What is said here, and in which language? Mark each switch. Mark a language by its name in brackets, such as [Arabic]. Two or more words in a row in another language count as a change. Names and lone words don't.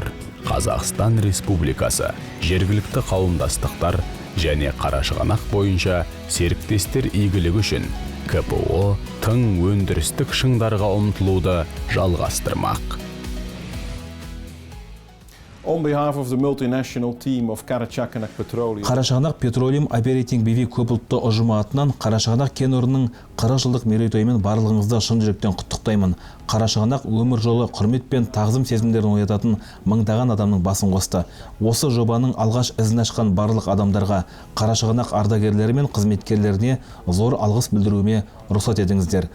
[Kazakh] Қазақстан Республикасы, жергілікті қауымдастықтар және Қарашығанақ бойынша серіктестер игілігі үшін КПО тың өндірістік шыңдарға ұмтылуды жалғастырмақ. [English] On behalf of the multinational team of Karachaganak Petroleum, [Kazakh] Қарашығанақ Petroleum Operating BV көпұлтты ұжымы атынан Қарашығанақ кен орнының 40 жылдық мерейтойымен барлығыңызды шын жүректен құттықтаймын. Қарашығанақ өмір жолы құрмет пен тағзым сезімдерін оятатын мыңдаған адамның басын қосты. Осы жобаның алғаш ізін ашқан барлық адамдарға, Қарашығанақ ардагерлері мен қызметкерлеріне зор алғыс білдіруіме рұқсат етіңіздер.